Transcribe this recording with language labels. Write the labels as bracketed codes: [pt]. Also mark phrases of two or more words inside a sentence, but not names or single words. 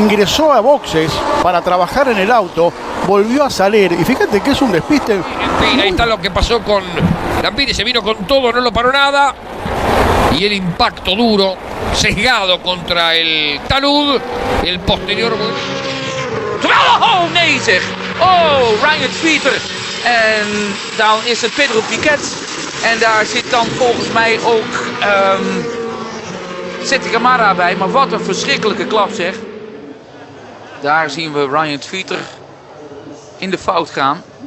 [es] Ingresó a boxes para trabajar en el auto, volvió a salir, y fíjate que es un despiste. En fin, ahí está lo que pasó con la Miri, se vino con todo, no lo paró nada, y el impacto duro, sesgado contra el talud, el posterior... [nl] Oh, nee zeg. Oh, Ryan Vieter. En dan is het Pedro Piquet. En daar zit dan volgens mij ook Seti Camara bij. Maar wat een verschrikkelijke klap zeg. Daar zien we Ryan Vieter in de fout gaan.